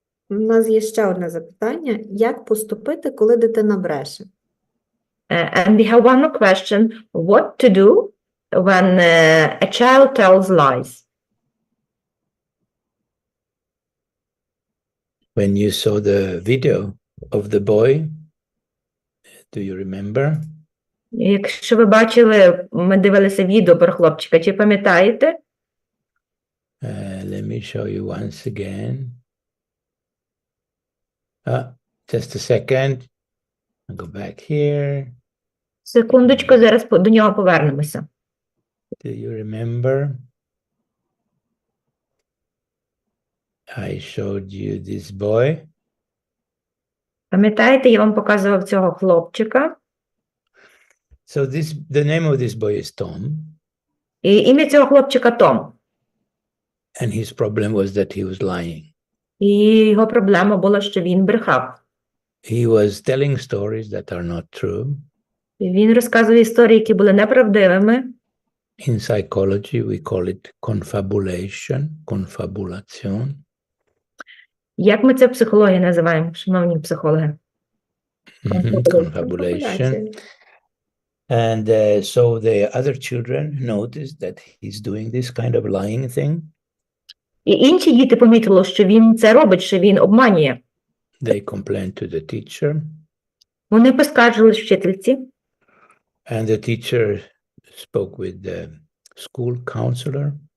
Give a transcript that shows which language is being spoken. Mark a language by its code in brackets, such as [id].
[uk] У нас є ще одне запитання. Як поступити, коли дитина бреше? [en] And we have one more question. What to do when a child tells lies? When you saw the video of the boy, do you remember? [uk] Якщо ви бачили, ми дивилися відео про хлопчика, чи пам'ятаєте? [en] Let me show you once again. Just a second. I'll go back here. [uk] Секундочку, зараз до нього повернемося. [en] Do you remember? I showed you this boy. [uk] Пам'ятаєте, я вам показував цього хлопчика. [en] So the name of this boy is Tom. [uk] І ім'я цього хлопчика Том. [en] And his problem was that he was lying. [uk] І його проблема була, що він брехав. [en] He was telling stories that are not true. [uk] І він розказував історії, які були неправдивими. [en] In psychology, we call it confabulation, confabulation. [uk] Як ми це в психології називаємо, шановні психологи? [en] Confabulation. And so the other children noticed that he's doing this kind of lying thing. [uk] І інші діти помітили, що він це робить, що він обманює. [en] They complained to the teacher. [uk] Вони поскаржились вчительці. [en] And the teacher spoke with the school counselor.